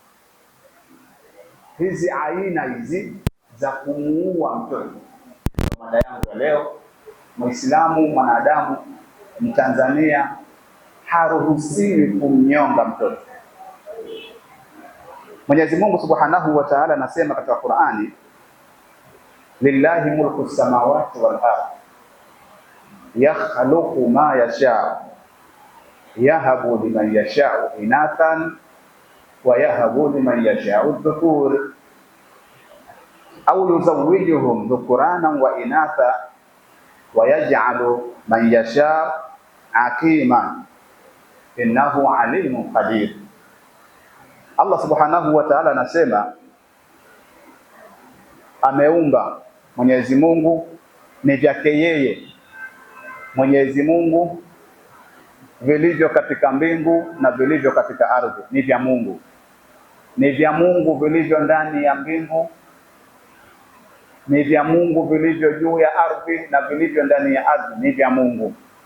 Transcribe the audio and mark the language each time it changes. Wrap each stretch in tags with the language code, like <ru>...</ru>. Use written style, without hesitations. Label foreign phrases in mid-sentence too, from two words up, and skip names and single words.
<sw>Hizi aina hizi za kumuua mtoto, mada yangu ya leo. Muislamu, mwanadamu, Mtanzania haruhusiwi kumnyonga mtoto. Mwenyezi Mungu</sw> <ar>سبحانه وتعالى</ar> <sw>anasema katika Qur'ani,</sw> <ar>لله ملك السماوات والأرض يخلق ما يشاء يهب لمن يشاء إناثا ويهب لمن يشاء الذكور أو يزوجهم ذكرانا وإناثا ويجعل من يشاء عقيما إنه عليم قدير.</ar> <sw>Allah</sw> <ar>سبحانه وتعالى</ar> <sw>anasema ameumba Mwenyezi Mungu, ni vyake yeye Mwenyezi Mungu vilivyo katika mbingu na vilivyo katika ardhi, ni vya Mungu. Ni vya Mungu vilivyo ndani ya mbingu, ni vya Mungu vilivyo juu ya ardhi, na vilivyo ndani ya ardhi ni vya Mungu.</sw>